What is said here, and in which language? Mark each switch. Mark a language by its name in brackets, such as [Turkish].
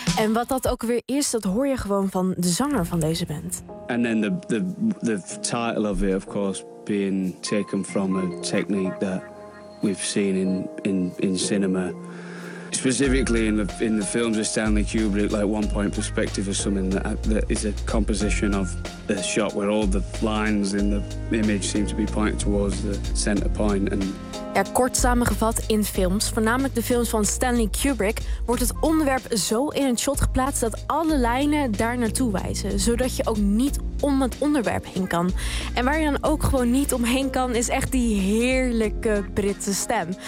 [Dutch] En wat dat ook weer is, dat hoor je gewoon van de zanger van deze band. [English] And then the title of it, of course, being taken from a technique that we've seen in cinema. specifically in the films of Stanley Kubrick, like One Point Perspective or something, that is a composition of the shot where all the lines in the image seem to be pointed towards the center point. And [Dutch] ja, kort samengevat, in films, voornamelijk de films van Stanley Kubrick, wordt het onderwerp zo in het shot geplaatst dat alle lijnen daar naartoe wijzen, zodat je ook niet om het onderwerp heen kan. En waar je dan ook gewoon niet omheen kan, is echt die heerlijke Britse stem.